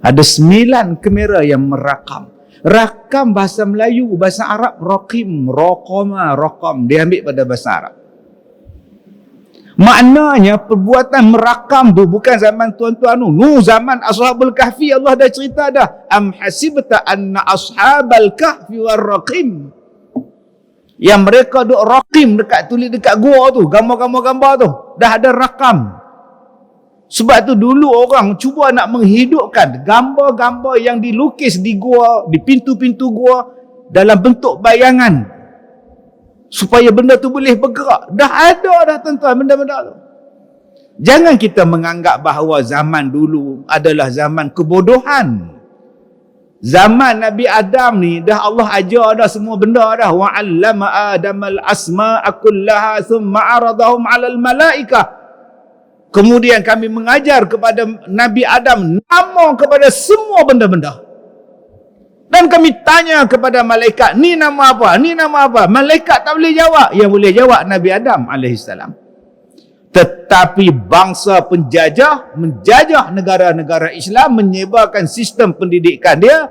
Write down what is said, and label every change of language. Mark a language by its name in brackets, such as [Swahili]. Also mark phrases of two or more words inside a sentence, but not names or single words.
[Malay] Ada 9 kamera yang merakam. Rakam bahasa Melayu, bahasa Arab [Arabic] رقيم، رقم، رقم. [Malay] Dia ambil pada bahasa Arab. Maknanya perbuatan merakam tu bukan zaman tuan-tuan tu. Zaman Ashabul Kahfi Allah dah cerita dah. [Arabic] أم حسبت أن أصحاب الكهف والرقيم. [Malay] Yang mereka duk raqim dekat tulis dekat gua tu, gambar-gambar tu, dah ada rakam. Sebab tu dulu orang cuba nak menghidupkan gambar-gambar yang dilukis di gua, di pintu-pintu gua dalam bentuk bayangan, supaya benda tu boleh bergerak. Dah ada dah tuan-tuan benda-benda tu. Jangan kita menganggap bahawa zaman dulu adalah zaman kebodohan. Zaman Nabi Adam ni dah Allah ajar dah semua benda dah. [Arabic] وعلم آدم الأسماء كلها ثم عرضهم على الملائكة. [Malay] Kemudian kami mengajar kepada Nabi Adam nama kepada semua benda-benda. Dan kami tanya kepada malaikat, ni nama apa? Ni nama apa? Malaikat tak boleh jawab. Yang boleh jawab Nabi Adam alaihissalam. Tetapi bangsa penjajah menjajah negara-negara Islam, menyebarkan sistem pendidikan dia.